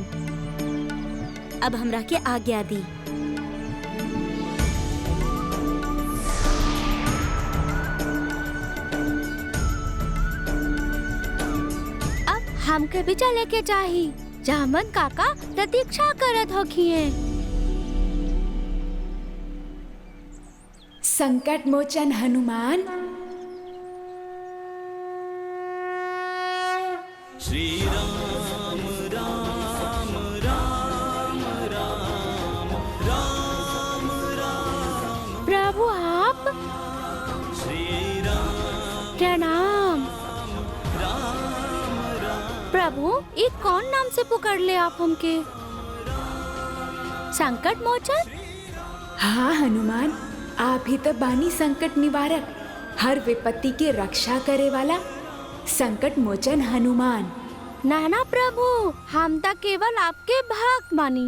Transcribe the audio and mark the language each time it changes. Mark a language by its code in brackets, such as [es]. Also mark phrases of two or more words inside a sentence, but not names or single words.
[bho] अब हमरा के आज्ञा दी। अब हमके भी चले के चाही। जामन काका प्रतीक्षा करत होखिए। संकट मोचन हनुमान, श्री राम राम राम राम राम राम। प्रभु आप श्री राम प्रणाम। प्रभु ये कौन नाम से पुकार ले आप हमके? संकट मोचन? हाँ हनुमान, आप ही तो बानी संकट निवारक, हर विपत्ति की रक्षा करे वाला संकट मोचन हनुमान। नाना प्रभु, हम तो केवल आपके भक्त बानी।